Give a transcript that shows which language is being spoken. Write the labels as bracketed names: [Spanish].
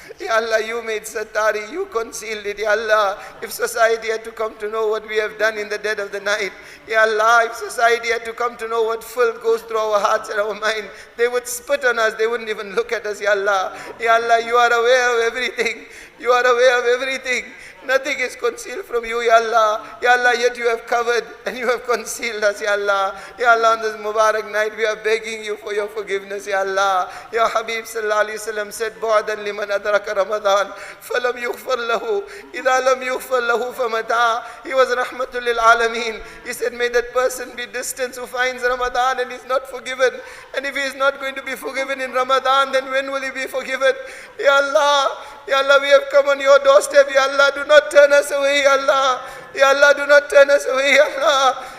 [English] Ya Allah, you made satari, you concealed it, Ya Allah. If society had to come to know what we have done in the dead of the night, Ya Allah, if society had to come to know what filth goes through our hearts and our mind, they would spit on us, they wouldn't even look at us, Ya Allah. Ya Allah, you are aware of everything. You are aware of everything. Nothing is concealed from you, Ya Allah. Ya Allah, yet you have covered and you have concealed us, Ya Allah. Ya Allah, on this Mubarak night, we are begging you for your forgiveness, Ya Allah. Ya Habib Sallallahu Alaihi Wasallam said, [Arabic] بُعْدًا لِمَنْ أَدْرَكَ رَمَضَانَ فَلَمْ يُغْفَرْ لَهُ إِذَا لَمْ يُغْفَرْ لَهُ فَمَتَى. [English] He was Rahmatul Lil Alameen. He said, may that person be distant who finds Ramadan and is not forgiven. And if he is not going to be forgiven in Ramadan, then when will he be forgiven? Ya Allah, Ya Allah, we have come on your doorstep, Ya Allah. Do not turn us away, Ya Allah. Ya Allah, do not turn us away, Ya Allah.